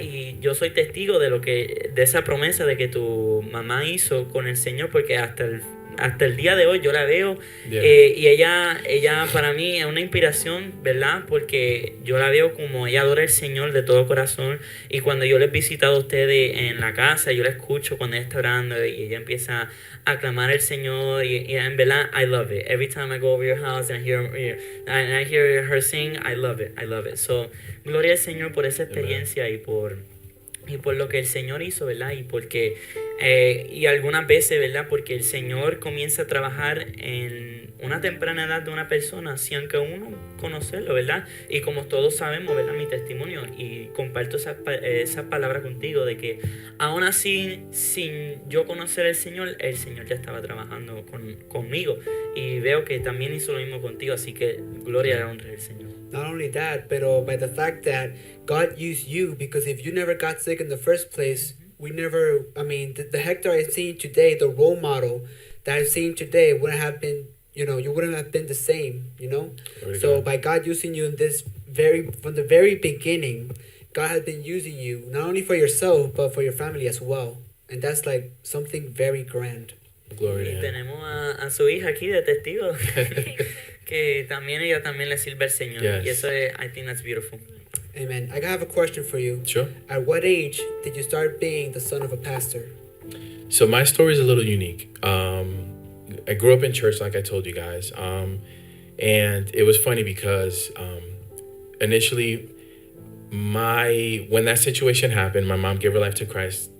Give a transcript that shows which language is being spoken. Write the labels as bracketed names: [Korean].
[Spanish] Y yo soy testigo de esa promesa de que tu mamá hizo con el Señor, porque hasta el día de hoy yo la veo. Y ella para mí es una inspiración, ¿verdad? Porque yo la veo como ella adora al Señor de todo corazón. Y cuando yo les he visitado a ustedes en la casa, yo la escucho cuando ella está orando y ella empieza a aclamar al Señor. Y en verdad, [English] I love it. Every time I go over your house and I hear her sing, I love it. I love it. So, [Spanish] gloria al Señor por esa experiencia y por lo que el Señor hizo, ¿verdad? Y porque, y algunas veces, ¿verdad? Porque el Señor comienza a trabajar en una temprana edad de una persona, sin que uno conocerlo, ¿verdad? Y como todos sabemos, ¿verdad? Mi testimonio, y comparto esa palabra contigo, de que aún así, sin yo conocer al Señor, el Señor ya estaba trabajando conmigo. Y veo que también hizo lo mismo contigo, así que gloria y honra al Señor. [English] Not only that, but by the fact that God used you, because if you never got sick in the first place, the Hector I've seen today, the role model that I've seen today wouldn't have been, you wouldn't have been the same, So by God using you in from the very beginning, God has been using you, not only for yourself, but for your family as well. And that's like something very grand. Glory to [Spanish] Y [English] him. [Spanish] tenemos a su hija aquí de testigo, que también ella también le sirve al Señor. [English] Yes. [Spanish] Y eso es, [English] I think that's beautiful. Amen. I have a question for you. Sure. At what age did you start being the son of a pastor? So my story is a little unique. I grew up in church, like I told you guys. And it was funny because initially, when that situation happened, my mom gave her life to Christ.